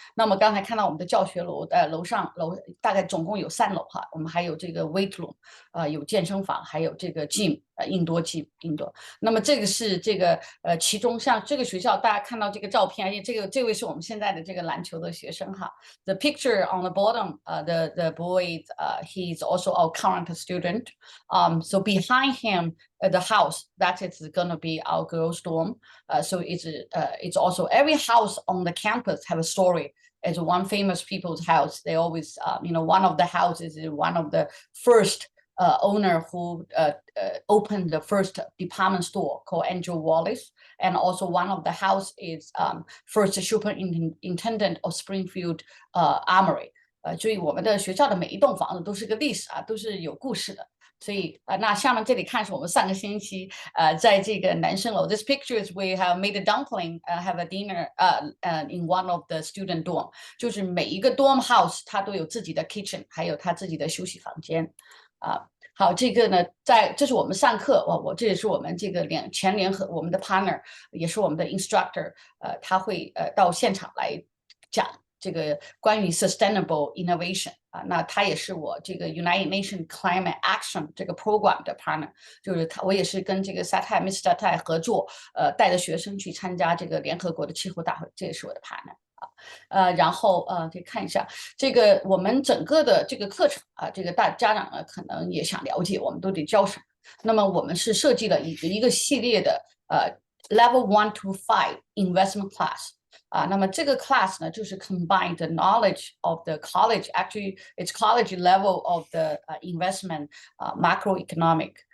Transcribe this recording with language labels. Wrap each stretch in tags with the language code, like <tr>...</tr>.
<zh>那么刚才看到我们的教学楼楼大概总共有3楼我们还有这个 weight room 有健身房，还有这个 gym indoor gym indoor。那么这个是这个其中像这个学校大家看到这个照片，而且这位是我们现在的这个篮球的学生</zh> <en>The picture on the bottom, the boy, he's also our current student. So behind him, the house that is going to be our girls' dorm. So it's also every house on the campus have a story. It's one famous people's house. They always, one of the houses is one of the first owner who opened the first department store called Andrew Wallace, and also one of the house is first superintendent of Springfield Armory。</en> <zh>所以我们的学校的每一栋房子都是个历史都是有故事的。所以那下面这里看是我们上个星期在这个男生楼</zh> <en>This picture is we have made a dumpling have a dinner in one of the student dorm，</en> <zh>就是每一个 dorm house 它都有自己的 kitchen， 还有它自己的休息房间好，这个呢，这是我们上课，这也是我们这个全联合我们的 partner， 也是我们的 instructor， 他会到现场来讲这个关于 sustainable innovation那他也是我这个 United Nations Climate Action 这个 program 的 partner， 就是我也是跟这个 Mr. Tai 合作，带着学生去参加这个联合国的气候大会，这也是我的 partner。然后可以看一下这个我们整个的这个课程这个家长呢可能也想了解我们都得教什么。那么我们是设计了一个系列的</zh> <en>Level 1 to 5 investment class。</en> <zh>那么这个 class 呢，就是</zh> <en>combine the knowledge of the college, actually it's college level of the investment macroeconomic</en>